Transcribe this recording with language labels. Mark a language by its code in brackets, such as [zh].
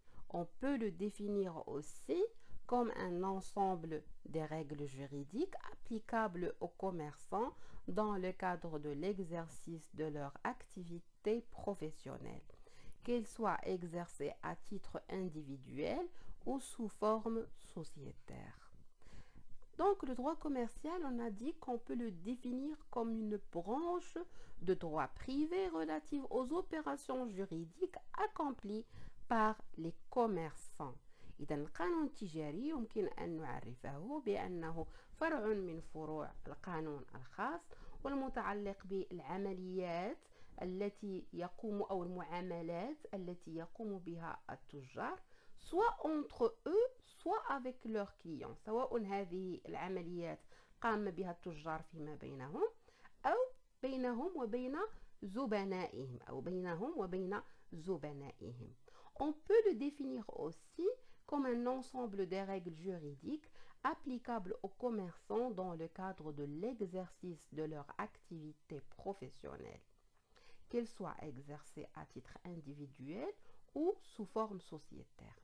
[fr] On peut le définir aussi comme un ensemble des règles juridiques applicables aux commerçants dans le cadre de l'exercice de leur activité professionnelle, qu'elle soit exercée à titre individuel ou sous forme sociétaire. Donc le droit commercial, on a dit qu'on peut le définir comme une branche de droit privé relative aux opérations juridiques accomplies par les commerçants. [ar] إذا القانون التجاري يمكن أن نعرفه بأنه فرع من فروع القانون الخاص والمتعلق بالعمليات التي يقوم أو المعاملات التي يقوم بها التجار [fr] soit entre eux soit avec leurs clients [ar] سواء هذه العمليات قام بها التجار فيما بينهم أو بينهم وبين زبنائهم أو بينهم وبين زبنائهم. [fr] On peut le définir aussi comme un ensemble des règles juridiques applicables aux commerçants dans le cadre de l'exercice de leur activité professionnelle, qu'elle soit exercée à titre individuel ou sous forme sociétaire.